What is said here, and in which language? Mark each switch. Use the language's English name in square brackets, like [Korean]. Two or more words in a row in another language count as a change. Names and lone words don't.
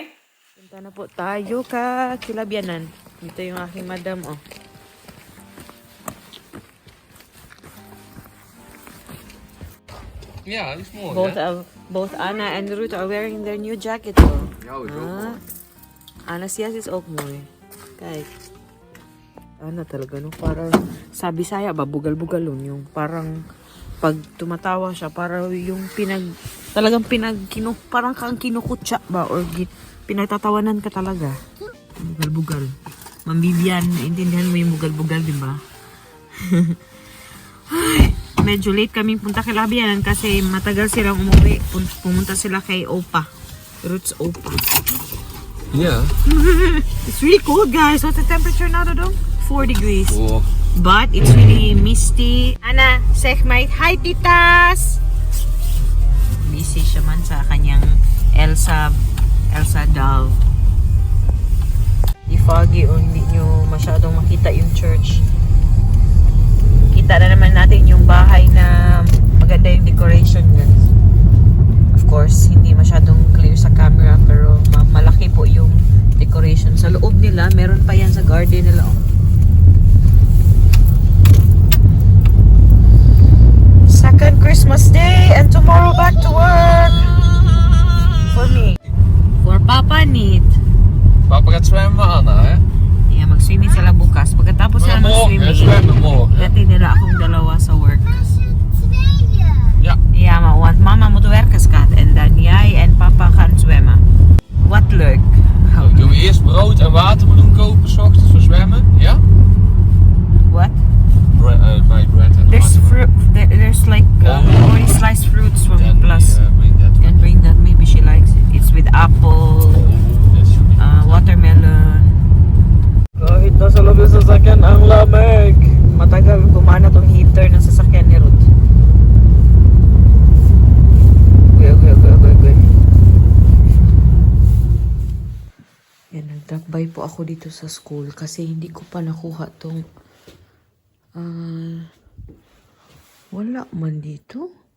[Filipino] Punta na po tayo ka Kilabyanan. Dito yung aking madam, oh. [English] Yeah, it's more. Both Anna and Ruth are wearing their new jacket, oh. [Dutch] Ja, is Ah. Anna siya is ook mooi. Kijk. [Filipino] Ano talaga, no? Parang, sa Bisaya ba, bugal-bugal yun. Yung parang, pag tumatawa siya, parang yung talagang parang kang kinukutsa ba? [English] Or pinagtatawanan ka talaga. [Filipino] Bugal-bugal. Ma'am Vivian, intindihan mo yung bugal-bugal, di ba? Medyo late kaming punta kay Labianan kasi matagal silang umuwi. Pumunta sila kay Opa. Roots Opa. [English] Yeah. It's really cold, guys. What's the temperature now, Dodong? 4 degrees. Oh. But it's really misty. Ana, [Dutch] zeg my hi, [Filipino] titas! Busy siya man sa kanyang Elsa doll. Di foggy o hindi nyo masyadong makita yung church. Kita na naman natin yung bahay na maganda yung decoration yun. [English] Of course, [Filipino] hindi masyadong clear sa camera pero malaki po yung decoration. Sa loob nila, meron pa yan sa garden nila. Oh. [English] Second Christmas Day and tomorrow back to work. For me. For Papa Neat. [Dutch] Papa gaat zwemmen, Anna, hè? [English] Yeah, [Filipino] mag-swimming sila bukas. Pagkatapos sila [Dutch] Morgen, [Filipino] mag-swimming, [Dutch] zwemmen morgen. [Filipino] dati nila akong dalawa sa work. [Dutch] Tweeën. Ja. Ja, maar want mama moet werken, schat. En dan jij en papa gaan zwemmen. Wat leuk. Dan doen we eerst brood en watermeloen kopen, 's ochtends voor zwemmen. Ja? [English] What? My bread and There's watermelon. fruit. There's like already sliced fruits from Then Plus. we bring that You can bring that. Maybe she likes it. It's with apple, that should be watermelon. [Filipino] Kahit nasa loob ng sasakyan, ang lamig. Matagal gumana tong heater ng sasakyan ni Ruth. Okay. Yan, nag-drop by po ako dito sa school kasi hindi ko pa nakuha tong wala man dito.